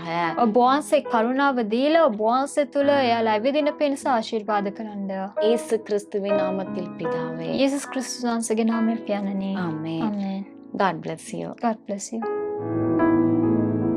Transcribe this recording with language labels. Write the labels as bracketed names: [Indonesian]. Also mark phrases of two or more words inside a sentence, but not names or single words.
[Sinhala] ඔබ වහන්සේ කරුණාව දීලා ඔබ වහන්සේ තුළ එයාලා ඇවිදින පිණිස ආශිර්වාද කරන්න. [Tamil] இயேசு கிறிஸ்துவின் நாமத்தில் பிதாவே. [Sinhala] යේසුස් ක්‍රිස්තුස් වහන්සේගේ නාමයෙන් පියාණනි. [Tamil] ஆமென். [Sinhala] ආමේන්. [English] God bless you. God bless you.